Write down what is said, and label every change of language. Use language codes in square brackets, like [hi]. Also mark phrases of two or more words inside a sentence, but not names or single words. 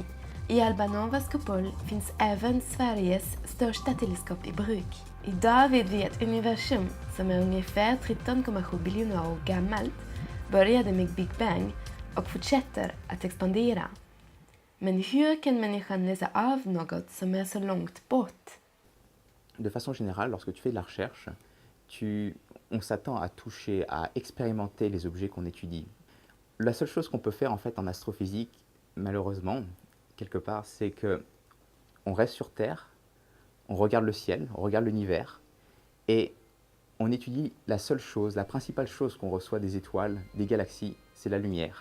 [sv] I Albanovas kupol finns även Sveriges största teleskop i bruk. Idag vet vi att universum, som är ungefär 13,7 biljoner år gammalt, började med Big Bang och fortsätter att expandera. Men hur kan människan läsa av något som är så långt bort? [fr] De façon générale, lorsque tu fais de la recherche, on s'attend à toucher, à expérimenter les objets qu'on étudie. La seule chose qu'on peut faire en fait en astrophysique, malheureusement, quelque part, c'est que on reste sur Terre, on regarde le ciel, on regarde l'univers, et on étudie la seule chose, la principale chose qu'on reçoit des étoiles, des galaxies, c'est la lumière.